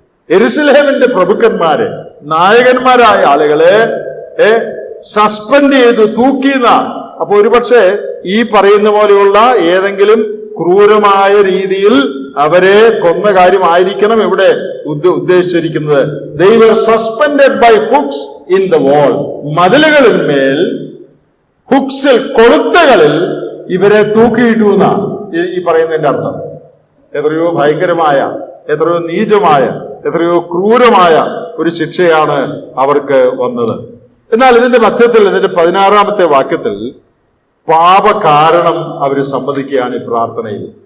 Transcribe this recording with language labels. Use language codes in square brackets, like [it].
[ml] യെരുശലേമിന്റെ പ്രഭുക്കന്മാരെ, നായകന്മാരായ ആളുകളെ സസ്പെൻഡ് ചെയ്തു, തൂക്കിയെന്നാണ്. അപ്പൊ ഒരുപക്ഷെ ഈ പറയുന്ന പോലെയുള്ള ഏതെങ്കിലും ക്രൂരമായ രീതിയിൽ അവരെ കൊന്ന കാര്യമായിരിക്കണം ഇവിടെ ഉദ്ദേശിച്ചിരിക്കുന്നത്. [en] They were suspended by hooks in the wall. [ml] മതിലുകളിന്മേൽ, ഹുക്സിൽ, കൊളുത്തുകളിൽ ഇവരെ തൂക്കിയിട്ടു എന്നാണ് ഈ പറയുന്നതിന്റെ അർത്ഥം. എത്രയോ ഭയങ്കരമായ, എത്രയോ നീചമായ, എത്രയോ ക്രൂരമായ ഒരു ശിക്ഷയാണ് അവർക്ക് വന്നത്. എന്നാൽ ഇതിന്റെ മധ്യത്തിൽ, ഇതിന്റെ 16-ാമത്തെ വാക്യത്തിൽ പാപകാരണം അവര് സമ്മതിക്കുകയാണ് ഈ പ്രാർത്ഥനയിൽ.